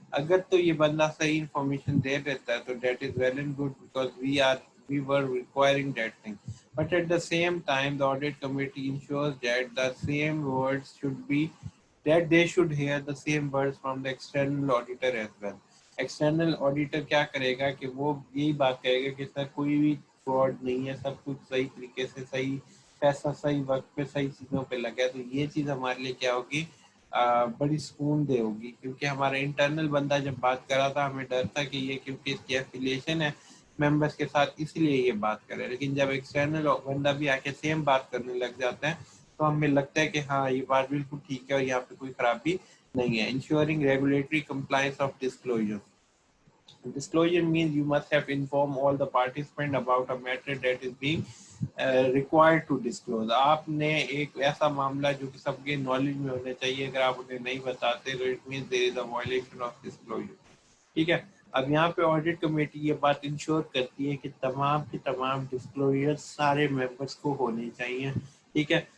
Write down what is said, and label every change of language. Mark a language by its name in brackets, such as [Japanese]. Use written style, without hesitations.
[Urdu] اگر تو یہ بندہ صحیح انفارمیشن دے دیتا ہے تو [English] That is well and good because we were requiring that thing. But at the same time, the audit committee ensures that the same words should be, that they should hear the same words from the external auditor as well. [Urdu] External auditor کیا کرے گا کہ وہ یہی بات کہے گا کہ سر کوئی بھی فراڈ نہیں ہے, سب کچھ صحیح طریقے سے صحیح پیسہ صحیح وقت پہ صحیح چیزوں پہ لگا ہے. تو یہ چیز ہمارے لیے کیا ہوگی, بڑی سکون دہ ہوگی, کیونکہ ہمارا انٹرنل بندہ جب بات کر رہا تھا ہمیں ڈر تھا کہ یہ کیونکہ اس کی ایفیلیشن ہے ممبرس کے ساتھ اس لیے یہ بات کرے. لیکن جب ایکسٹرنل بندہ بھی آ کے سیم بات کرنے لگ جاتا ہے تو ہمیں لگتا ہے کہ ہاں یہ بات بالکل ٹھیک ہے اور یہاں پہ کوئی خرابی نہیں ہے. [English] Ensuring regulatory compliance of disclosure. Disclosure means you must have informed all the participants about a matter that is being required to disclose. [Urdu] آپ نے ایک ایسا معاملہ جو کہ سب کے نالج میں ہونا چاہیے, اگر آپ انہیں نہیں بتاتے تو [English] it means there is a violation of disclosure. [Urdu] ٹھیک ہے. اب یہاں پہ آڈٹ کمیٹی یہ بات انشور کرتی ہے کہ تمام کے تمام ڈسکلوجر سارے ممبرس کو ہونے چاہیے. ٹھیک ہے.